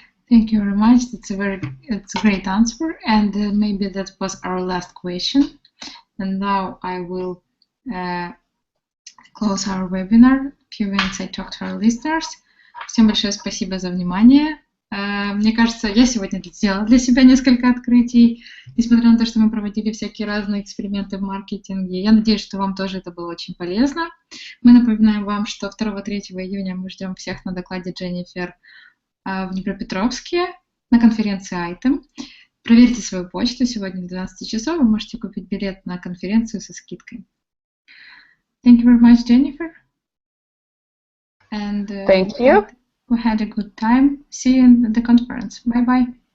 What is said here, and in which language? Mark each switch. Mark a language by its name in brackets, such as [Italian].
[English] Thank you very much. It's a great answer, and maybe that was our last question. And now I will close our webinar. A few minutes I talk to our listeners. [Russian] Всем большое спасибо за внимание. Мне кажется, я сегодня сделала для себя несколько открытий, несмотря на то, что мы проводили всякие разные эксперименты в маркетинге. Я надеюсь, что вам тоже это было очень полезно. Мы напоминаем вам, что 2-3 июня мы ждем всех на докладе Дженнифер в Днепропетровске на конференции Item. Проверьте свою почту. Сегодня до 12 часов вы можете купить билет на конференцию со скидкой. [English] Thank you very much, Jennifer. And thank you. We had a good time. See you in the conference. Bye-bye.